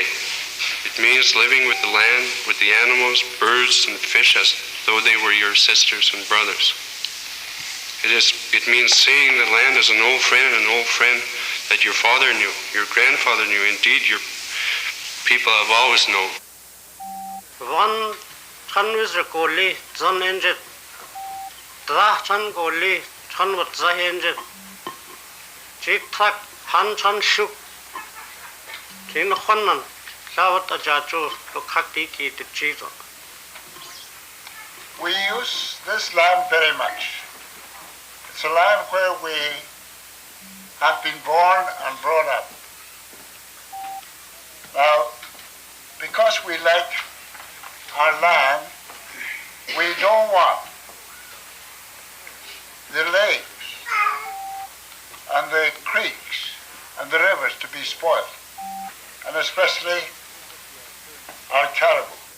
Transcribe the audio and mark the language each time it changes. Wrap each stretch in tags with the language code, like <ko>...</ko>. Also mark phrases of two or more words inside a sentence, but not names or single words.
<en>It means living with the land, with the animals, birds, and fish as though they were your sisters and brothers. It means seeing the land as an old friend that your father knew, your grandfather knew, indeed your people have always known. One Chanwizra Goli, Zan Enjet, Drachan Goli, Chanwat Zahenjet, Jik Tak, Han Chan Shuk, Tin Honan, Lawat Ajajo, Lokakiki, the Chizo. We use this land very much. It's a land where we have been born and brought up. Now, because we like our land, we don't want the lakes and the creeks and the rivers to be spoiled, and especially our caribou.</en>